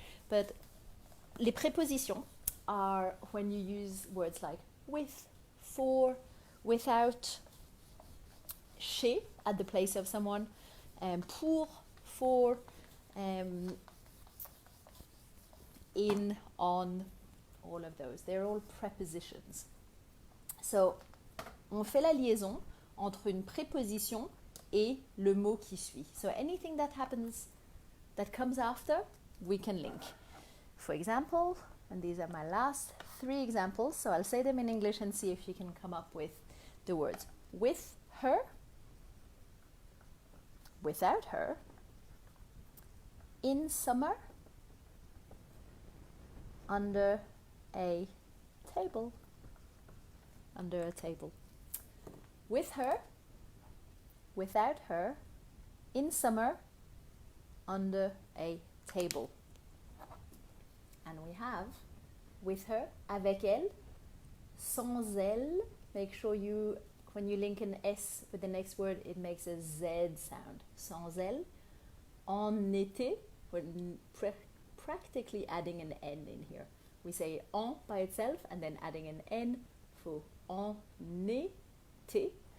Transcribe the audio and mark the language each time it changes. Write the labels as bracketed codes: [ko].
[en] But [fr] les prépositions [en] are when you use words like with, for, without, chez at the place of someone, pour, for, in, on, all of those. They're all prepositions. [fr] So, on fait la liaison entre une préposition et le mot qui suit. [en] So anything that happens, that comes after, we can link. For example, And these are my last 3 examples. So I'll say them in English and see if you can come up with the words. With her, without her, in summer, under a table. Under a table. With her, without her, in summer, under a table. And we have with her, [fr] avec elle, sans elle. [en] Make sure you, when you link an S with the next word, it makes a Z sound. [fr] Sans elle. En été, [en] we're practically adding an N in here. We say en by itself and then adding an N for en été.